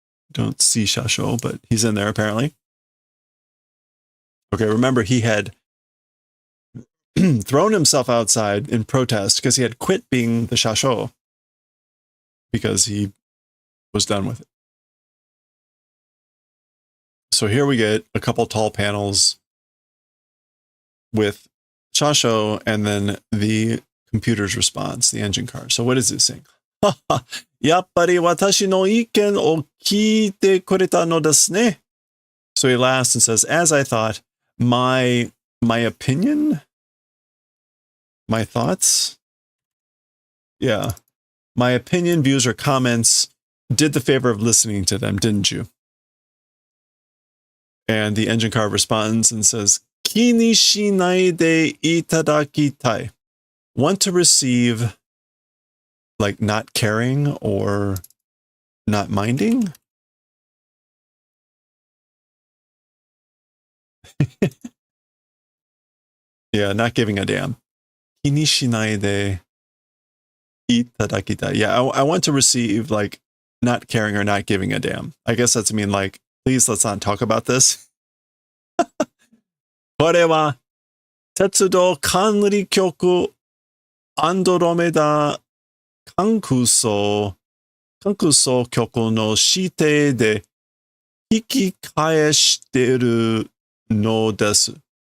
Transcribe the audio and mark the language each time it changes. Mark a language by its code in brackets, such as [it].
[en] Don't see Shasho, but he's in there apparently. Okay, remember he had thrown himself outside in protest because he had quit being the Shasho because he was done with it. So here we get a couple tall panels with Shasho and then the computer's response, the engine car. So what is it saying? [ja] やっぱり私の意見を聞いてくれたのですね. [en] So he laughs and says, as I thought, my opinion? My thoughts? Yeah. My opinion, views, or comments did the favor of listening to them, didn't you? And the engine car responds and says, [ja] 気にしないでいただきたい. [en] Want to receive, like not caring or not minding? Yeah, not giving a damn. [ja] 気にしないでいただきたい. [en] Yeah, I want to receive, like, not caring or not giving a damn. I guess that's mean, like, please let's not talk about this. [ja] これは鉄道管理局アンドロメダ観空層局の指定で引き返しているのです.